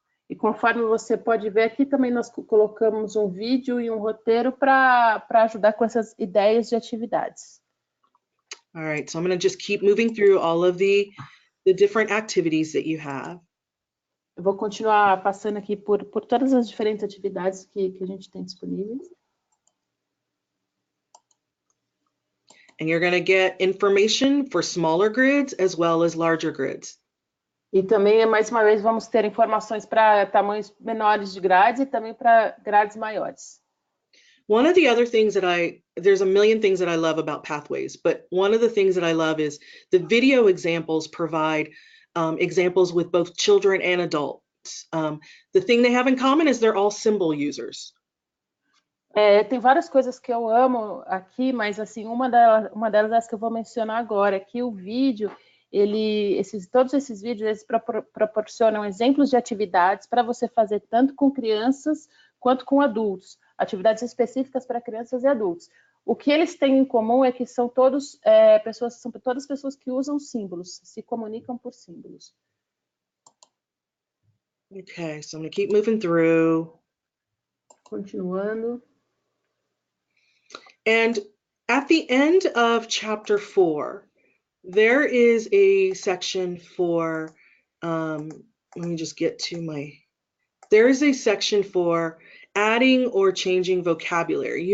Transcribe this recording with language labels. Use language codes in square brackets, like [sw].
[pt] E conforme você pode ver aqui, também nós colocamos um vídeo e um roteiro para ajudar com essas ideias de atividades. [en] All right, so I'm going to just keep moving through all of the different activities that you have. [pt] Eu vou continuar passando aqui por todas as diferentes atividades que a gente tem disponíveis. [en] And you're going to get information for smaller grids as well as larger grids. [pt] E também, mais uma vez, vamos ter informações para tamanhos menores de grades e também para grades maiores. [en] One of the other things there's a million things that I love about Pathways, but one of the things that I love is the video examples provide examples with both children and adults. The thing they have in common is they're all symbol users. [pt] Tem várias coisas que eu amo aqui, mas assim, uma delas é essa que eu vou mencionar agora, que o vídeo, todos esses vídeos, eles proporcionam exemplos de atividades para você fazer tanto com crianças quanto com adultos, atividades específicas para crianças e adultos. O que eles têm em comum é que são todas pessoas que usam símbolos, se comunicam por símbolos. [en] Okay, so I'm going to keep moving through. [pt] Continuando. [en] And at the end of chapter 4, there is a section for, let me just get to there is a section for adding or changing vocabulary.